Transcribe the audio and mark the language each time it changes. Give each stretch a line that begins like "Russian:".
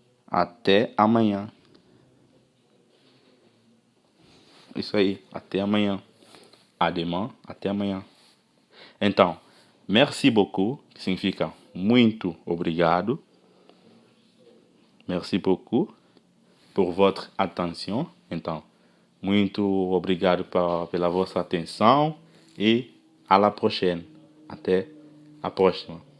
Portuguese: Até amanhã. Isso aí. Até amanhã.
French: À demain.
Portuguese: Até amanhã. Então,
French: merci beaucoup,
Portuguese: que significa muito obrigado.
French: Merci beaucoup por votre attention.
Portuguese: Então, muito obrigado pela vossa atenção e
French: à la prochaine.
Portuguese: Até a próxima.